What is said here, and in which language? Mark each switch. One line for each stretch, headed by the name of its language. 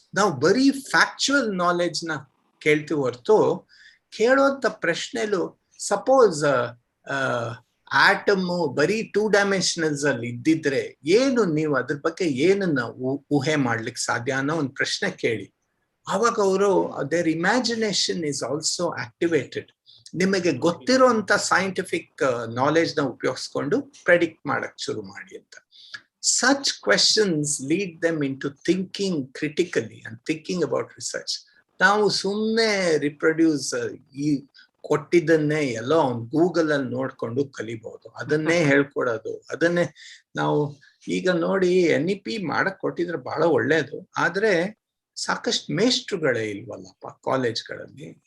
Kannada: ನಾವು ಬರೀ factual knowledge ನ ಕೇಳ್ತೀವಿ ಹೊರತು, ಕೇಳೋಂಥ ಪ್ರಶ್ನೆಲು ಸಪೋಸ್ ಆಟಮ್ ಬರೀ 2 ಡೈಮೆನ್ಷನಲ್ಸ್ ಅಲ್ಲಿ ಇದ್ದಿದ್ರೆ ಏನು ನೀವು ಅದ್ರ ಬಗ್ಗೆ ಏನನ್ನ ಊಹೆ ಮಾಡ್ಲಿಕ್ಕೆ ಸಾಧ್ಯ ಅನ್ನೋ ಒಂದು ಪ್ರಶ್ನೆ ಕೇಳಿ. ಆವಾಗ ಅವರು
English: Their imagination is also activated.
Kannada: ನಿಮಗೆ ಗೊತ್ತಿರೋಂಥ ಸೈಂಟಿಫಿಕ್ ನಾಲೆಡ್ಜ್ ನ ಉಪಯೋಗಿಸ್ಕೊಂಡು ಪ್ರೆಡಿಕ್ಟ್ ಮಾಡಕ್ ಶುರು ಮಾಡಿ ಅಂತ.
English: Such questions lead them into thinking critically and thinking about research.
Kannada: ನಾವು ಸುಮ್ಮನೆ ರಿಪ್ರೊಡ್ಯೂಸ್ ಈ ಕೊಟ್ಟಿದ್ದನ್ನೇ ಎಲ್ಲೋ ಗೂಗಲ್ ಅಲ್ಲಿ ನೋಡ್ಕೊಂಡು ಕಲಿಬಹುದು, ಅದನ್ನೇ ಹೇಳ್ಕೊಡೋದು, ಅದನ್ನೇ ನಾವು ಈಗ ನೋಡಿ NEP ಮಾಡಕ್ ಕೊಟ್ಟಿದ್ರೆ ಬಹಳ ಒಳ್ಳೇದು. ಆದ್ರೆ ಸಾಕಷ್ಟು ಮೇಷ್ಟ್ರುಗಳೇ ಇಲ್ವಲ್ಲಪ್ಪ ಕಾಲೇಜ್ಗಳಲ್ಲಿ.